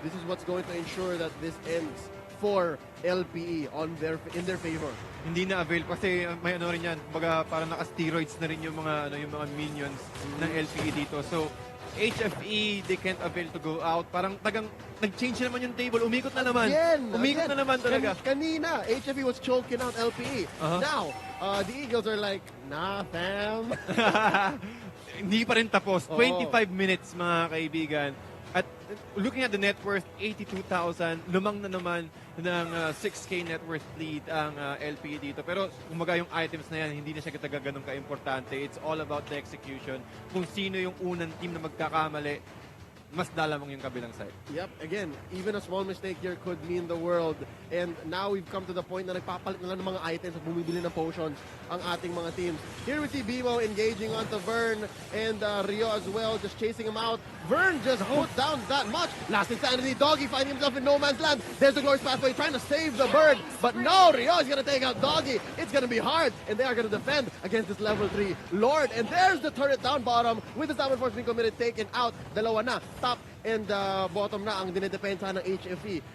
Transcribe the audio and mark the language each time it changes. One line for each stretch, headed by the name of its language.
English: This is what's going to ensure that this ends for LPE in their favor.
Filipino: Hindi na avail kasi may rin yan. Kumbaga parang naka-steroids na rin yung mga minions ng LPE dito.
English: So HFE, they can't avail to go out.
Filipino: Parang nag-change naman yung table. Umikot na naman. Umikot na naman talaga.
English: Kanina, HFE was choking out LPE. Now, the Eagles are like, nah, fam.
Filipino: Hindi pa rin tapos. 25 minutes, mga kaibigan.
English: At looking at the net worth, 82,000.
Filipino: Lumang na naman ng 6K net worth lead ang LPE dito. Pero kumbaga yung items na yan, hindi na siya ganun ka-importante.
English: It's all about the execution.
Filipino: Kung sino yung unang team na magkakamali, mas dalamang yung kabilang side.
English: Yep, again, even a small mistake here could mean the world. And now we've come to the point
Filipino: na nagpapalit na lang ng mga items at bumibili ng potions ang ating mga teams.
English: Here we see BMO engaging onto Vern and Rio as well, just chasing him out. Vern just put down that much. Last Insanity, Doggy finding himself in no man's land. There's the Glorious Pathway trying to save the bird. But no, Rio is going to take out Doggy. It's going to be hard. And they are going to defend against this level 3 Lord. And there's the turret down bottom with the Zaman Force being committed, taken out.
Filipino: Dalawa na. Top and bottom na ang dinedepensa ng HFE.